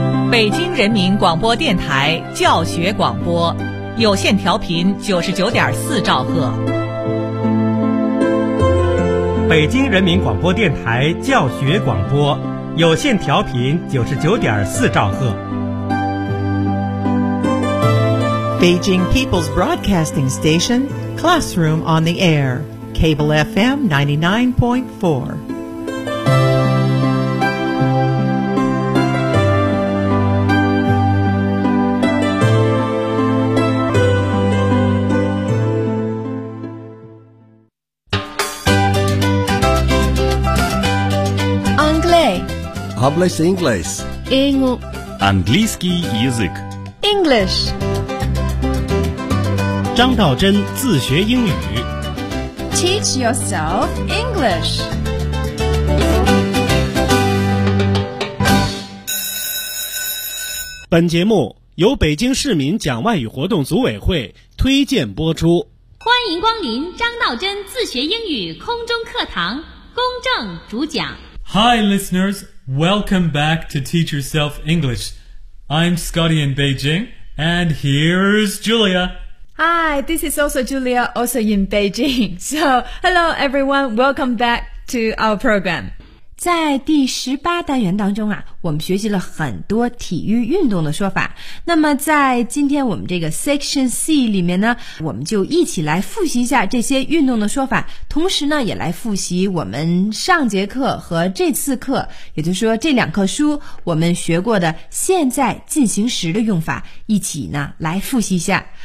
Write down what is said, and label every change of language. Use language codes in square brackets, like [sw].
[zh] 北京人民广播电台教学广播，有线调频99.4兆赫。北京人民广播电台教学广播，有线调频99.4兆赫。 [en] Beijing People's Broadcasting Station, Classroom on the Air, Cable FM 99.4. [fr] Anglais. [es] Hablas inglés. [ru] Английский язык. [en] English. [zh] 张道真自学英语 [en] Teach yourself English. [zh] 本节目由北京市民讲外语活动组委会推荐播出。欢迎光临张道真自学英语空中课堂，公正主讲。 [en] Hi listeners, welcome back to Teach Yourself English. I'm Scotty in Beijing, and here's Julia. Hi, this is also Julia, also in Beijing. So, hello everyone, welcome back to our program. [zh] 在第十八单元当中啊，我们学习了很多体育运动的说法。那么在今天我们这个 Section C 里面呢，我们就一起来复习一下这些运动的说法，同时呢，也来复习我们上节课和这次课，也就是说这两课书我们学过的现在进行时的用法，一起呢来复习一下。